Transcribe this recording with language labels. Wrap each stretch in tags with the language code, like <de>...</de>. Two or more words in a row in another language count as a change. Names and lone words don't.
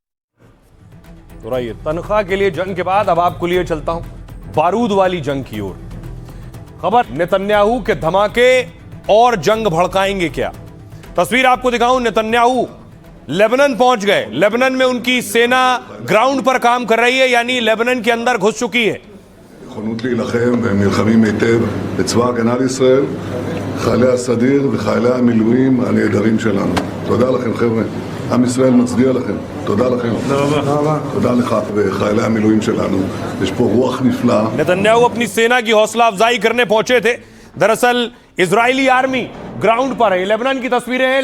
<hi>तो रहिए, तनख्वाह के लिए जंग के बाद अब आपको लिए चलता हूं बारूद वाली जंग की ओर। खबर, नेतन्याहू के धमाके और जंग भड़काएंगे क्या? तस्वीर आपको दिखाऊं। नेतन्याहू लेबनान पहुंच गए। लेबनान में उनकी सेना ग्राउंड पर काम कर रही है, यानी लेबनान के अंदर घुस चुकी है।</hi> <he>נכונות להילחם והם נלחמים היטב בצבא הגנה לישראל, חיילי הסדיר וחיילי המילואים הנהדרים שלנו. תודה לכם חבר'ה, עם ישראל מצדיע לכם, תודה לכם. תודה לך וחיילי המילואים שלנו, יש פה רוח נפלאה.</he> <hi>नेतन्याहू अपनी सेना की हौसला अफजाई करने पहुंचे थे। दरअसल इजरायली आर्मी ग्राउंड पर है। लेबनान की तस्वीरें हैं।</hi>